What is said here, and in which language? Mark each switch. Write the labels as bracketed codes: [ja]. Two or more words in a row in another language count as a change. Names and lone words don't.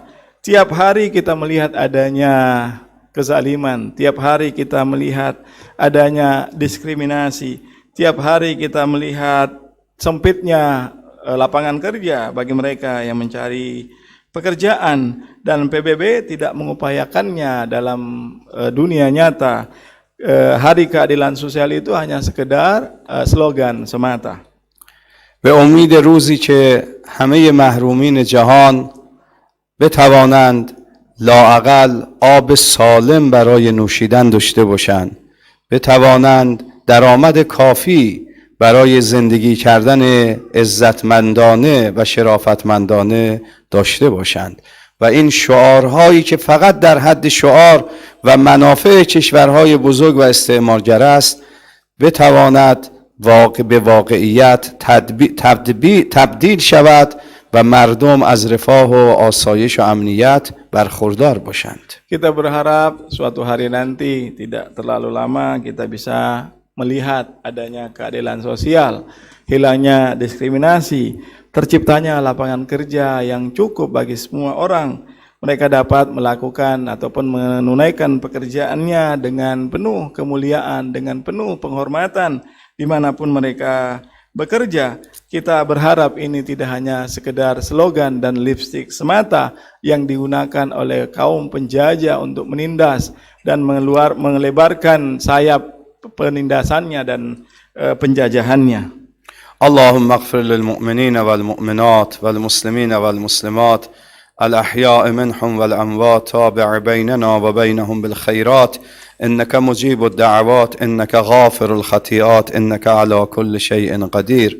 [id] Tiap hari kita melihat adanya kezaliman, tiap hari kita melihat adanya diskriminasi, tiap hari kita melihat sempitnya lapangan kerja bagi mereka yang mencari pekerjaan, dan PBB tidak mengupayakannya dalam dunia nyata. Hari Keadilan Sosial itu hanya sekedar slogan semata. [fa] به امید روزی که همه محرومین جهان بتوانند لااقل آب سالم برای نوشیدن داشته باشند، بتوانند درآمد کافی برای زندگی کردن عزتمندانه و شرافتمندانه داشته باشند. و این شعارهایی که فقط در حد شعار و منافع کشورهای بزرگ و استعمارگر است بتواند به واقعیت تبدیل شود و مردم از رفاه و آسایش و امنیت برخوردار باشند. [id] Kita berharap suatu hari nanti tidak terlalu lama kita bisa melihat adanya keadilan sosial, hilangnya diskriminasi, terciptanya lapangan kerja yang cukup bagi semua orang. Mereka dapat melakukan ataupun menunaikan pekerjaannya dengan penuh kemuliaan, dengan penuh penghormatan dimanapun mereka bekerja. Kita berharap ini tidak hanya sekedar slogan dan lipstik semata yang digunakan oleh kaum penjajah untuk menindas dan melebarkan sayap penindasannya dan penjajahannya. [ar] اللهم اغفر للمؤمنين والمؤمنات والمسلمين والمسلمات الأحياء منهم والأموات تابع بيننا وبينهم بالخيرات إنك مجيب الدعوات إنك غافر الخطيئات إنك على كل شيء قدير.